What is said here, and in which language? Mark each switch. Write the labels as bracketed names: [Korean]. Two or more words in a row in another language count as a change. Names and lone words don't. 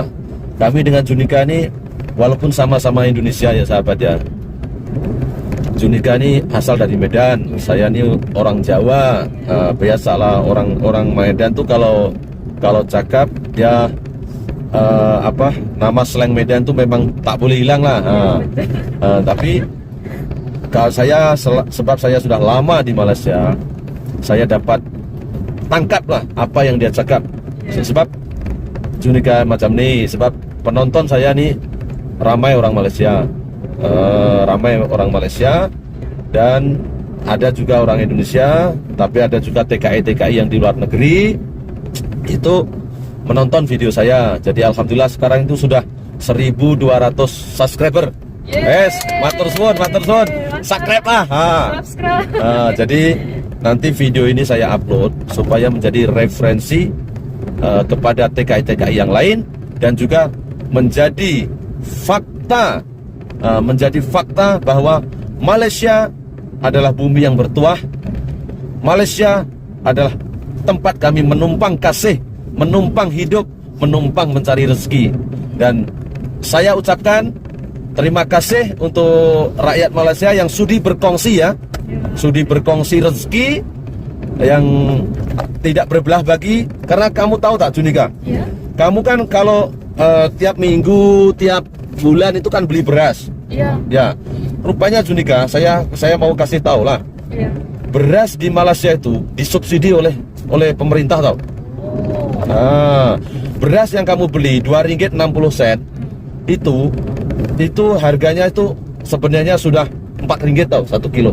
[Indonesian] Kami dengan Junika ini walaupun sama-sama Indonesia ya sahabat ya. Junika ini asal dari Medan, saya ini orang Jawa. [Malay] Biasalah orang Medan tuh kalau cakap dia nama slang Medan tuh memang tak boleh hilang lah. Tapi kalau sebab saya sudah lama di Malaysia, saya dapat tangkap lah apa yang dia cakap. Sebab Junika macam ni, sebab penonton saya ni ramai orang Malaysia. [Indonesian] Dan ada juga orang Indonesia, tapi ada juga TKI yang di luar negeri itu menonton video saya. Jadi alhamdulillah sekarang itu sudah 1.200 subscriber. Yes, [Javanese] matur suwun, [Indonesian] subscribe lah. Jadi nanti video ini saya upload supaya menjadi referensi kepada TKI yang lain, dan juga menjadi fakta bahwa Malaysia adalah bumi yang bertuah. [Malay] Malaysia adalah tempat kami menumpang kasih, menumpang hidup, menumpang mencari rezeki. Dan saya ucapkan terima kasih untuk rakyat Malaysia yang sudi berkongsi ya sudi berkongsi rezeki yang tidak berbelah bagi. Karena kamu tahu tak Junika, Ya. [Indonesian] kamu kan kalau tiap minggu, tiap bulan itu kan beli beras. Iya. Ya, rupanya Junika, saya mau kasih tahu lah, Iya. beras di Malaysia itu disubsidi oleh pemerintah tau. Nah, beras yang kamu beli Rp2.60 itu harganya itu sebenarnya sudah Rp4 tau 1 kilo.